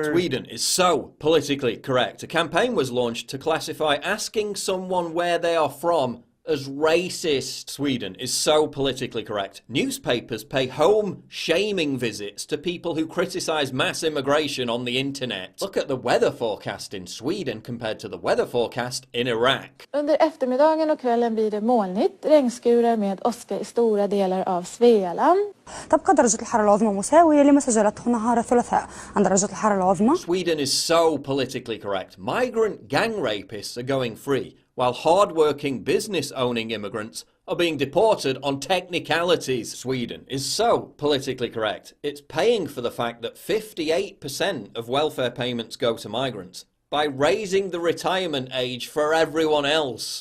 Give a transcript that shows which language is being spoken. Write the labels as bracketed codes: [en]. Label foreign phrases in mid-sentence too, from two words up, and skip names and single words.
[en] Sweden is so politically correct. A campaign was launched to classify asking someone where they are from as racist. Sweden is so politically correct. Newspapers pay home shaming visits to people who criticise mass immigration on the internet. Look at the weather forecast in Sweden compared to the weather forecast in Iraq. [sv] Under eftermiddagen och kvällen blir det molnigt, regnskurar med åska i stora delar av Svealand. [ar] تبقى درجة الحرارة العظمى مساوية لما سجلته نهار الثلاثاء عن درجة الحرارة العظمى. [en] Sweden is so politically correct. Migrant gang rapists are going free, while hard-working, business-owning immigrants are being deported on technicalities. Sweden is so politically correct. It's paying for the fact that 58% of welfare payments go to migrants by raising the retirement age for everyone else.